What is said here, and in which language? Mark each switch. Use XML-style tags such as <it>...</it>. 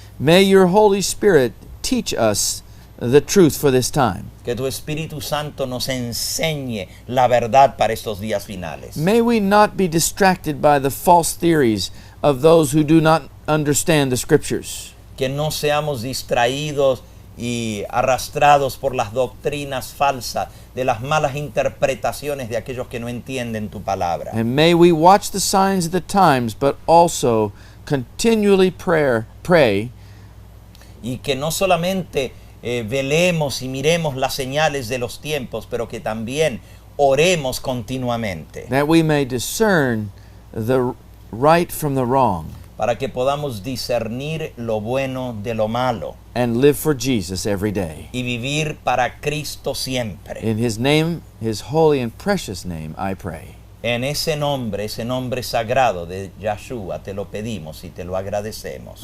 <en>May your Holy Spirit teach us the truth for this time.</en> <es>Que tu Espíritu Santo nos enseñe la verdad para estos días finales.</es> <en>May we not be distracted by the false theories of those who do not understand the Scriptures.</en> <es>Que no seamos distraídos y arrastrados por las doctrinas falsas, de las malas interpretaciones de aquellos que no entienden tu palabra.</es> <en>And may we watch the signs of the times, but also continually pray</en> <es>Y que no solamente velemos y miremos las señales de los tiempos, pero que también oremos continuamente,</es> <en>that we may discern the right from the wrong</en> <es>para que podamos discernir lo bueno de lo malo</es> <en>and live for Jesus every day.</en> <es>y vivir para Cristo siempre.</es> <en>In His name, His holy and precious name, I pray.</en> <es>En ese nombre sagrado de Yahshua, te lo pedimos y te lo agradecemos.</es>